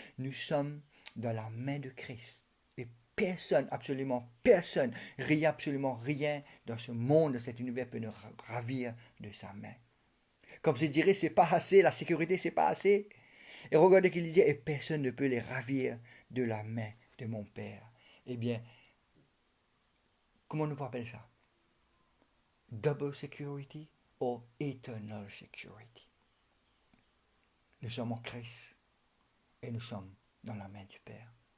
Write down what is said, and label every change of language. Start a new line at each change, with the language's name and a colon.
French: Nous sommes dans la main de Christ. Et personne, absolument personne, absolument rien dans ce monde, dans cet univers peut nous ravir de sa main. Comme je dirais, c'est pas assez, la sécurité, c'est pas assez. Et regardez qu'il disait, et personne ne peut les ravir de la main de mon Père. Eh bien, comment nous appelle ça?
English: Double security or eternal security.
French: Nous sommes en Christ et nous sommes dans la main du Père.